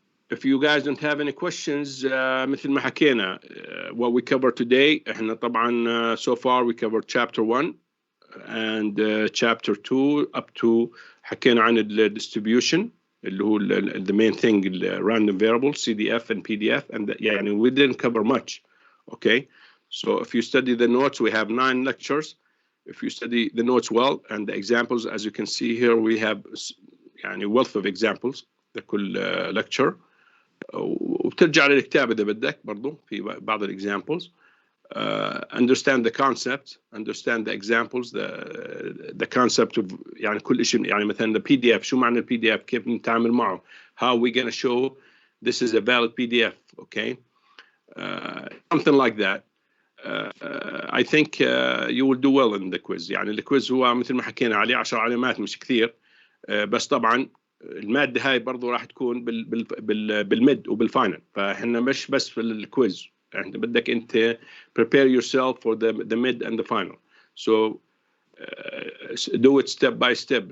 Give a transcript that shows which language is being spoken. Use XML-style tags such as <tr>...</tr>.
<en>If you guys don't have any questions,</en> <ar>مثل ما حكينا,</ar> <en>what we covered today,</en> <ar>احنا طبعا</ar> <en>so far we covered chapter 1 and chapter 2 up to</en> <ar>حكينا عن ال</ar> <en>distribution</en> <ar>اللي هو</ar> <en>the main thing random variables CDF and PDF, and يعني we didn't cover much. Okay, so if you study the notes, we have 9 lectures. If you study the notes well and the examples, as you can see here, we have يعني wealth of examples</en> <ar>لكل</ar> <en>lecture.</en> <ar>وبترجع للكتاب إذا بدك برضو في بعض examples.</ar> <en>Understand the concept, understand the examples, the concept of</en> <ar>يعني كل شيء, يعني مثلا</ar> <en>the PDF,</en> <ar>شو معنى</ar> <en>PDF,</en> <ar>كيف نتعامل معه,</ar> <en>how we gonna show this is a valid PDF, okay, something like that. I think you will do well in the quiz.</en> <ar>يعني الكويز هو مثل ما حكينا عليه 10 علامات مش كثير, بس طبعا المادة هاي برضو راح تكون بالميد وبالفاينل, فاحنا مش بس في الكويز, انت بدك انت</ar> <en>prepare yourself for the mid and the final. So do it step by step.</en>